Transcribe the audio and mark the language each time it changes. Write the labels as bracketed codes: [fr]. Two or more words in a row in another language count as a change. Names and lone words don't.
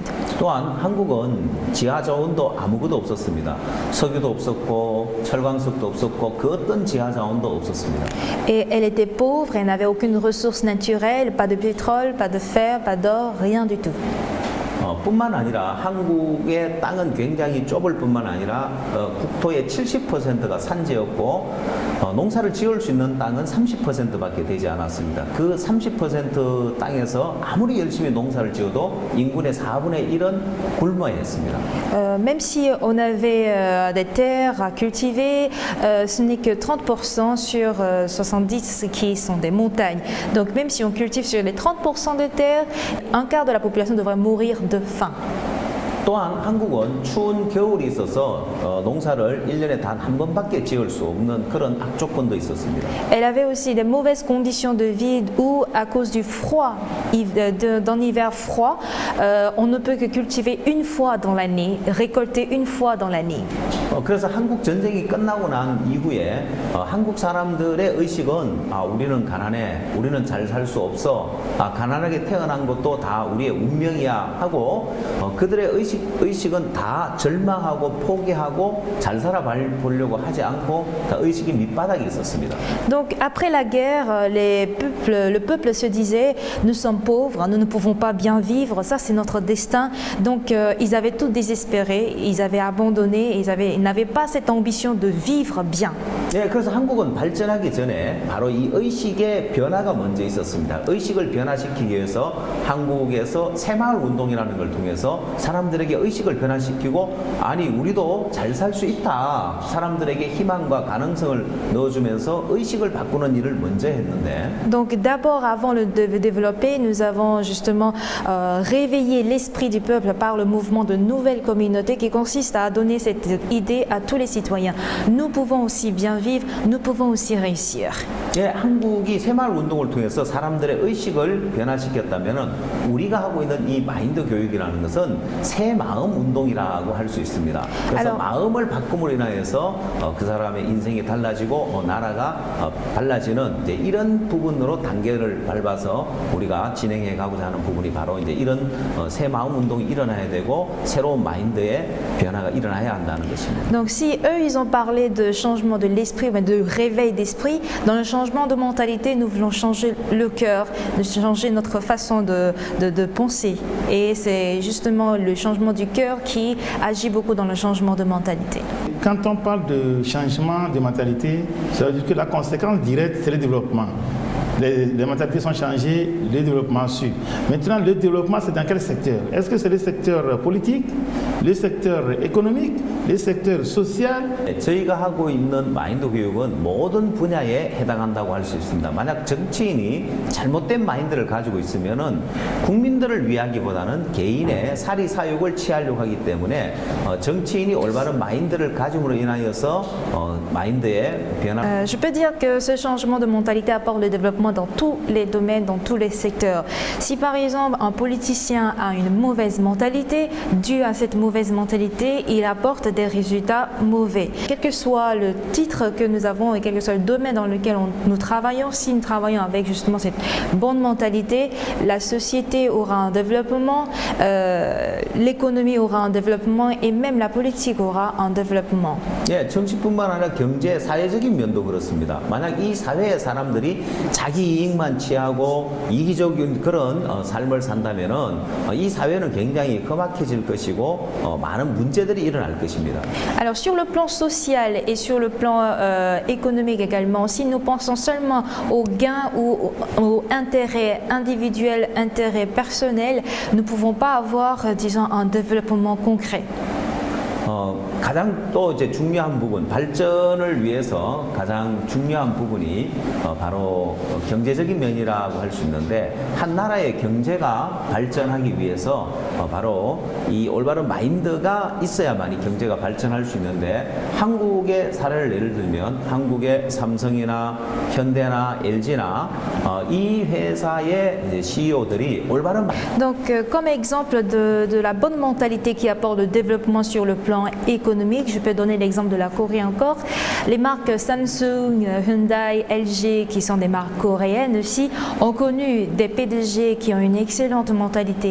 [ko] 또한 한국은 지하 자원도 아무것도 없었습니다. 석유도 없었고 철광석도 없었고 그 어떤 지하 자원도 없었습니다. [fr] Et elle était pauvre, elle n'avait aucune ressource naturelle, pas de pétrole, pas de fer, pas d'or, rien du tout. [ko] 뿐만 아니라 한국의 땅은 굉장히 좁을 뿐만 아니라 국토의 70%가 산지였고 농사를 지을 수 있는 땅은 30%밖에 되지 않았습니다. 그 30% 땅에서 아무리 열심히 농사를 지어도 인구의 4분의 1은 굶어야 했습니다. [fr] Même si on avait des terres à cultiver, ce n'est que 30% sur 70 qui sont des montagnes. Donc même si on cultive sur les 30% de terres, un quart de la population devrait mourir de faim. [ko] 또한 한국은 추운 겨울이 있어서 농사를 1년에 단 한 번밖에 지을 수 없는 그런 악조건도 있었습니다. [fr] Elle avait aussi des mauvaises conditions de vie où, à cause du froid, d'un hiver froid, on ne peut que cultiver une fois dans l'année, récolter une fois dans l'année. [ko] 그래서 한국 전쟁이 끝나고 난 이후에 한국 사람들의 의식은 우리는 가난해, 우리는 잘 살 수 없어, 가난하게 태어난 것도 다 우리의 운명이야 하고 그들의 의식은 다 절망하고 포기하고 잘 살아보려고 하지 않고 다 의식이 밑바닥에 있었습니다. [fr] Donc après la guerre, le peuple se disait nous sommes pauvres, nous ne pouvons pas bien vivre, ça c'est notre destin. Donc ils avaient tout désespéré, ils avaient abandonné, ils n'avaient pas cette ambition de vivre bien. [ko] 네, 그래서 한국은 발전하기 전에 바로 이 의식의 변화가 먼저 있었습니다. 의식을 변화시키기 위해서 한국에서 새마을 운동이라는 걸 통해서 사람들에게 의식을 변화시키고 아니 우리도 잘 살 수 있다. 사람들에게 희망과 가능성을 넣어주면서 의식을 바꾸는 일을 먼저 했는데. [fr] Donc d'abord, avant de développer, nous avons justement réveillé l'esprit du peuple par le mouvement de nouvelles communautés qui consiste à donner cette idée à tous les citoyens. Nous pouvons aussi bien vivre, nous pouvons aussi réussir. [ko] 예, 한국이 새마을 운동을 통해서 사람들의 의식을 변화시켰다면은 우리가 하고 있는 이 마인드 교육이라는 것은 새 마음 운동이라고 할 수 있습니다. 그래서 마음을 바꿈으로 인하여서 그 사람의 인생이 달라지고 나라가 달라지는 이제 이런 부분으로 단계를 밟아서 우리가 진행해 가고자 하는 부분이 바로 이제 이런 새 마음 운동이 일어나야 되고 새로운 마인드의 변화가 일어나야 한다는 것입니다. [fr] Donc si eux ils ont parlé de changement de l'esprit, de réveil d'esprit, dans le changement de mentalité, nous voulons changer le cœur, changer notre façon de penser. Et c'est justement le changement du cœur qui agit beaucoup dans le changement de mentalité. Quand on parle de changement de mentalité, ça veut dire que la conséquence directe, c'est le développement. Les mentalités sont changées, le développement suit. Maintenant, le développement, c'est dans quel secteur? Est-ce que c'est le secteur politique, le secteur économique, les secteurs social, [ko] 저희가 하고 있는 마인드 교육은 모든 분야에 해당한다고 할 수 있습니다. 만약 정치인이 잘못된 마인드를 가지고 있으면은 국민들을 위하기보다는 개인의 사리 사욕을 취하려고 하기 때문에 정치인이 올바른 마인드를 가짐으로 인하여서 마인드의 변화. [fr] Je peux dire que ce changement de mentalité apporte le développement dans tous les domaines, dans tous les secteurs. Si par exemple un politicien a une mauvaise mentalité, dû à cette mauvaise mentalité, il apporte des résultats mauvais. Quel que soit le titre que nous avons et quel que soit le domaine dans lequel nous travaillons, si nous travaillons avec justement cette bonne mentalité, la société aura un développement, l'économie aura un développement et même la politique aura un développement. [ko] 예, 정치뿐만 아니라 경제, 사회적인 면도 그렇습니다. 만약 이 사회의 사람들이 자기 이익만 취하고 이기적인 그런 삶을 산다면은 이 사회는 굉장히 험악해질 것이고 많은 문제들이 일어날 것입니다. [fr] Alors sur le plan social et sur le plan économique également, si nous pensons seulement aux gains ou aux intérêts individuels, intérêts personnels, nous ne pouvons pas avoir, disons, un développement concret. [ko] 가장 또 이제 중요한 부분, 발전을 위해서 가장 중요한 부분이 바로 경제적인 면이라고 할 수 있는데 한 나라의 경제가 발전하기 위해서 바로 이 올바른 마인드가 있어야만이 경제가 발전할 수 있는데 한국의 사례를 예를 들면 한국의 삼성이나 현대나 LG나 이 회사의 이제 CEO들이 올바른 [fr] Donc comme exemple de la bonne mentalité qui apporte le développement sur le plan économique, je peux donner l'exemple de la Corée encore. Les marques Samsung, Hyundai, LG, qui sont des marques coréennes aussi, ont connu des PDG qui ont une excellente mentalité.